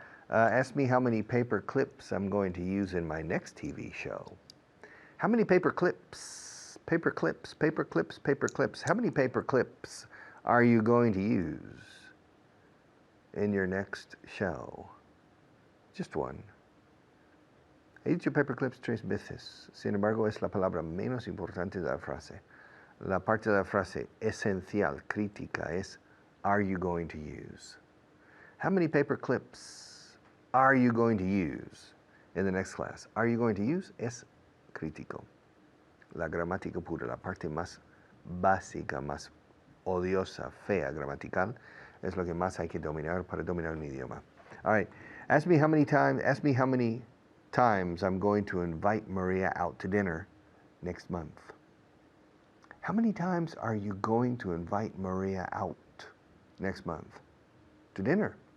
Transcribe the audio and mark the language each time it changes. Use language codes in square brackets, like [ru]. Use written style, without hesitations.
[en] Ask me how many paper clips I'm going to use in my next TV show. How many paper clips? Paper clips, paper clips, paper clips. How many paper clips are you going to use in your next show? Just one. [es] He dicho paper clips 3 veces. Sin embargo, es la palabra menos importante de la frase. La parte de la frase esencial, crítica, es [en] are you going to use? How many paper clips are you going to use in the next class? Are you going to use? [es] Es crítico. La gramática pura, la parte más básica, más odiosa, fea, gramatical, es lo que más hay que dominar para dominar un idioma. [en] All right, ask me how many times I'm going to invite Maria out to dinner next month. How many times are you going to invite Maria out next month to dinner?